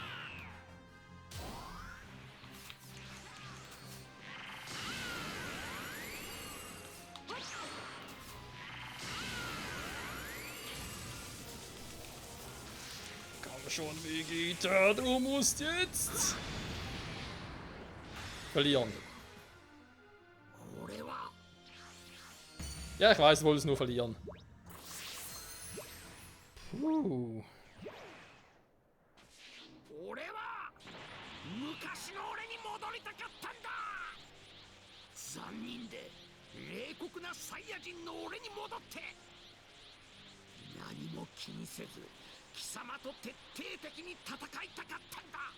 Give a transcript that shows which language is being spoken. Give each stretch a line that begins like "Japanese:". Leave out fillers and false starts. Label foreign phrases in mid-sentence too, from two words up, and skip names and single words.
German: Komm schon, Vegeta, du musst jetzt verlieren. Ja, ich weiß, du wolltest nur verlieren. Puh.
Japanese: 俺は昔の俺に戻りたかったんだ。残忍で冷酷なサイヤ人の俺に戻って何も気にせず貴様と徹底的に戦いたかったんだ。